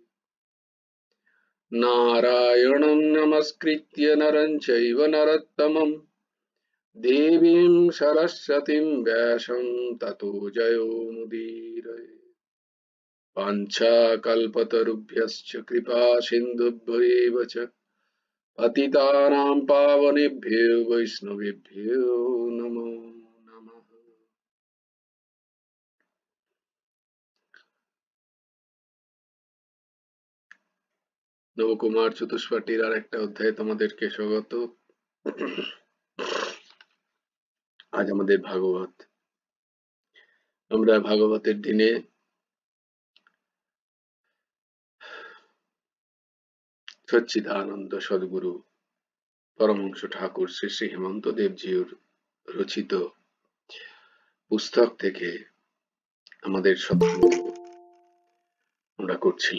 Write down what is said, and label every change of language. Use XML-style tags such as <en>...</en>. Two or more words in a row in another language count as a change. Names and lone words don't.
<sa>नारायणं नमस्कृत्य नरं चैव नरोत्तमं देवीं सरस्वतीं व्यासं ततो जयो मुदीरये वाञ्छाकल्पतरुभ्यश्च कृपा सिन्धुभ्यैव च पतितानां पावनेभ्यो वैष्णवेभ्यो नमो नमः।</sa> <bn>নবকুমার চতুষ্পাটির আর একটা অধ্যায়ে তোমাদেরকে স্বাগত। আজ আমাদের ভাগবত। আমরা ভাগবতের দিনে সচ্চিদানন্দ সদ্গুরু পরমহংস ঠাকুর শ্রী শ্রী হেমন্ত দেবজির রচিত পুস্তক থেকে আমাদের সৎসঙ্গ আমরা করছিলাম।</bn>